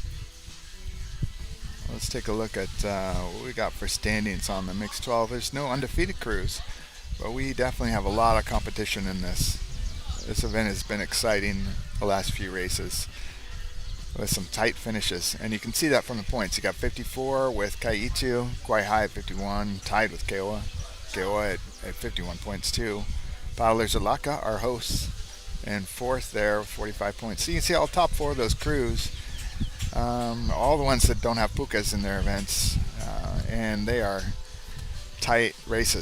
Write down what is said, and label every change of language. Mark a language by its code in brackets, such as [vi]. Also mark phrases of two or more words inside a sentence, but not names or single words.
[en] Let's take a look at what we got for standings on the mix 12. There's no undefeated crews, but we definitely have a lot of competition in this. This event has been exciting the last few races with some tight finishes, and you can see that from the points. You got 54 with ʻEhitu, Kawaihae at 51, tied with KEOWA at 51 points too. Paddlers at Laka, our hosts, and fourth there with 45 points. So you can see all top four of those crews, all the ones that don't have pukas in their events, and they are tight races.